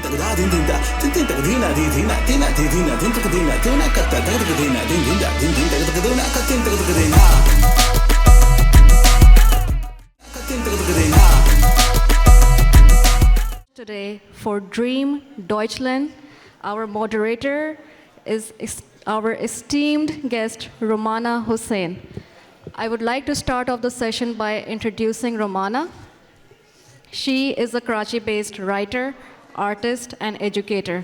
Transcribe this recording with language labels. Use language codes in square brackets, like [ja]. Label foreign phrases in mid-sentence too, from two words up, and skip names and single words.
[en] din din da din din tak dina di dina dina di dina din tak dina dina ka ta tak dina din din da din din tak dina ka tin tak dina ka tin tak dina. Today for Dream Deutschland, our moderator is our esteemed guest Romana Hussain. I would like to start off the session by introducing Romana. She is a Karachi-based writer, artist, and educator.